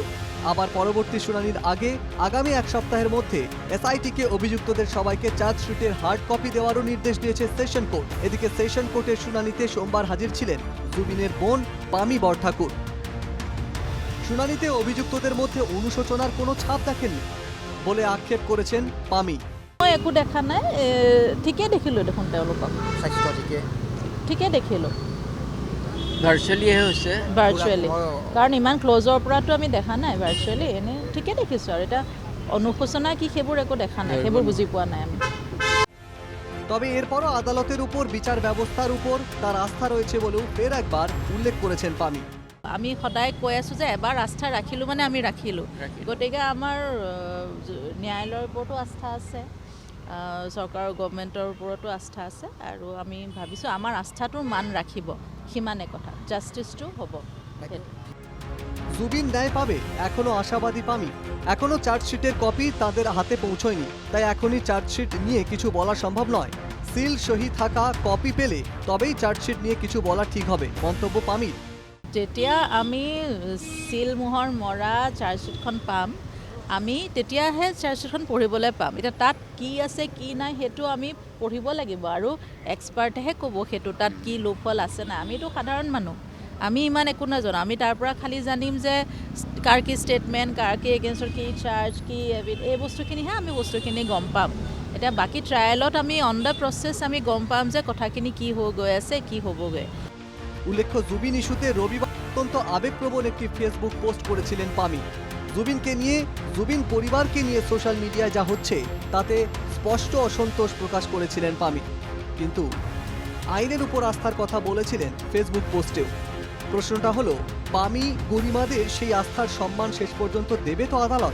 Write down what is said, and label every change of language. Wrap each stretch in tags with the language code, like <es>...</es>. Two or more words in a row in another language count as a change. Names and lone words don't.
<bn>আবার পরবর্তী শুনানির আগে আগামী এক সপ্তাহের মধ্যে এসআইটিকে অভিযুক্তদের সবাইকে চার্জশিটের হার্ড কপি দেওয়ারও নির্দেশ দিয়েছে সেশন কোর্ট। এদিকে সেশন কোর্টের শুনানিতে সোমবার হাজির ছিলেন জুবিনের বোন পামি বরঠাকুর। শুনানিতে অভিযুক্তদের মধ্যে অনুশোচনার কোনো ছাপ দেখেননি বলে আক্ষেপ করেছেন পামি।</bn> <as>মই একো দেখা নাই, ঠিকে দেখিলোঁ দেখোন তেওঁলোকক। স্বাস্থ্য ঠিকে দেখিলোঁ ভাৰ্চুৱেলিহে হৈছে ভাৰ্চুৱেলি, কাৰণ ইমান ক্লজৰ পৰাতো আমি দেখা নাই। ভাৰ্চুৱেলি এনে ঠিকে দেখিছোঁ আৰু এটা অনুশোচনা কি সেইবোৰ একো দেখা নাই, সেইবোৰ বুজি পোৱা নাই আমি।</as> <bn>তবে এরপরও আদালতের উপর বিচার ব্যবস্থার উপর তার আস্থা রয়েছে বলেও ফের একবার উল্লেখ করেছেন পামি।</bn> <as>আমি সদায় কৈ আছোঁ যে এবাৰ আস্থা ৰাখিলোঁ মানে আমি ৰাখিলোঁ। গতিকে আমাৰ ন্যায়ালয়ৰ ওপৰতো আস্থা আছে, চৰকাৰৰ গভৰ্ণমেণ্টৰ ওপৰতো আস্থা আছে, আৰু আমি ভাবিছোঁ আমাৰ আস্থাটোৰ মান ৰাখিব। সিমানে কথা, জাষ্টিছটো হ'ব।</as> <bn>জুবিন ন্যায় পাবে এখনো আশাবাদী পামি। এখনো চার্জশিটের কপি তাদের হাতে পৌঁছয়নি, তাই এখনই চার্জশিট নিয়ে কিছু বলা সম্ভব নয়। সিল সহি থাকা কপি পেলে তবেই চার্জশিট নিয়ে কিছু বলা ঠিক হবে, মন্তব্য পামির।</bn> <as>যেতিয়া আমি সিল মোহৰ মৰা চাৰ্জশ্বিটখন পাম, আমি তেতিয়াহে চাৰ্জশ্বিটখন পঢ়িবলৈ পাম। এতিয়া তাত কি আছে কি নাই সেইটো আমি পঢ়িব লাগিব, আৰু এক্সপাৰ্টেহে ক'ব সেইটো তাত কি লোপহল আছে নাই। আমিতো সাধাৰণ মানুহ, আমি ইমান একো নাজানো। আমি তাৰ পৰা খালি জানিম যে কাৰ কি ষ্টেটমেণ্ট, কাৰ কি এগেইনষ্টৰ কি চাৰ্জ, কি এই বস্তুখিনিহে আমি বস্তুখিনি গম পাম। এতিয়া বাকী ট্ৰায়েলত আমি</as> <en>on the process</en> <as>আমি গম পাম যে কথাখিনি কি হৈ গৈ আছে, কি হ'বগৈ।</as> <bn>উল্লেখ্য, জুবিন ইস্যুতে রবিবার অত্যন্ত আবেগপ্রবণ একটি ফেসবুক পোস্ট করেছিলেন পামি। জুবিনকে নিয়ে, জুবিন পরিবারকে নিয়ে সোশ্যাল মিডিয়ায় যা হচ্ছে তাতে স্পষ্ট অসন্তোষ প্রকাশ করেছিলেন পামি। কিন্তু আইনের উপর আস্থার কথা বলেছিলেন ফেসবুক পোস্টেও। প্রশ্নটা হলো, পামি গরিমাদের সেই আস্থার সম্মান শেষ পর্যন্ত দেবে তো আদালত?</bn>